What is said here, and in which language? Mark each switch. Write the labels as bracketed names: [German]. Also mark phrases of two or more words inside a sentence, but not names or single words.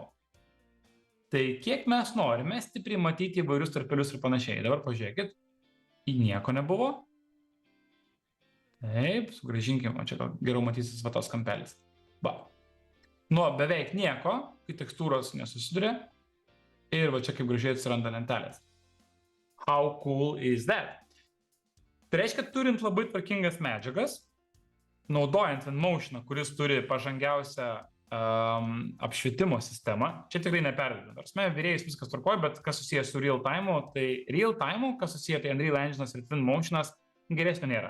[Lithuanian] Tai kiek mes norime stipriai matyti įvairius tarpelius ir panašiai. Dabar pažiūrėkit, į nieko nebuvo. Taip, sugrąžinkim, čia geriau matysis va tos kampelis. Nuo beveik nieko, kai tekstūros nesusiduria, ir va čia kaip gražiai atsiranda lentelės. [English] How cool is that? [Lithuanian] Tai reiškia, turint labai tvarkingas medžiagas, naudojant Twinmotion'ą, kuris turi pažangiausią apšvietimo sistemą, čia tikrai neperdedam. Tarsime, vyrėjus viskas tvarkoja, bet kas susijęs su [English] real time'u, [Lithuanian] tai [English] real time'u, [Lithuanian] kas susijęs tai Unreal Engine'as ir Twinmotion'as, geresnio nėra.